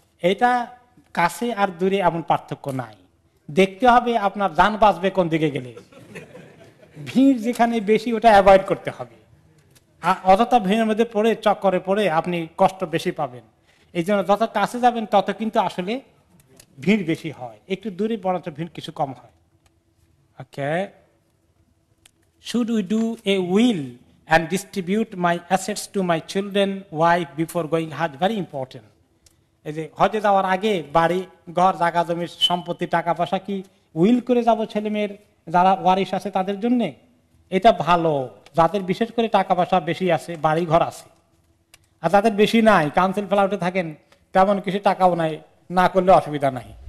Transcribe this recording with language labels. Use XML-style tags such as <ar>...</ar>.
<bn>এটা কাছে আর দূরে এমন পার্থক্য নাই, দেখতে হবে আপনার জান বাঁচবে কোন দিকে গেলে। ভিড় যেখানে বেশি ওটা অ্যাভয়েড করতে হবে, আর অযথা ভিড়ের মধ্যে পড়ে চক্করে পড়ে আপনি কষ্ট বেশি পাবেন। এই জন্য যত কাছে যাবেন তত কিন্তু আসলে ভিড় বেশি হয়, একটু দূরে বরঞ্চ ভিড় কিছু কম হয়।</bn> <en>Okay, should we do a will and distribute my assets to my children, wife before going Hajj? Very important.</en> <bn>এই যে হজে যাওয়ার আগে বাড়ি ঘর জায়গা জমির সম্পত্তি টাকা পয়সা কি উইল করে যাব ছেলে মেয়ের যারা ওয়ারিশ আছে তাদের জন্য? এটা ভালো, যাদের বিশেষ করে টাকা পয়সা বেশি আছে, বাড়ি ঘর আছে, আর যাদের বেশি নাই, কাউন্সিল ফ্ল্যাটে থাকেন, তেমন কিছু টাকাও নাই, না করলে অসুবিধা নাই।</bn>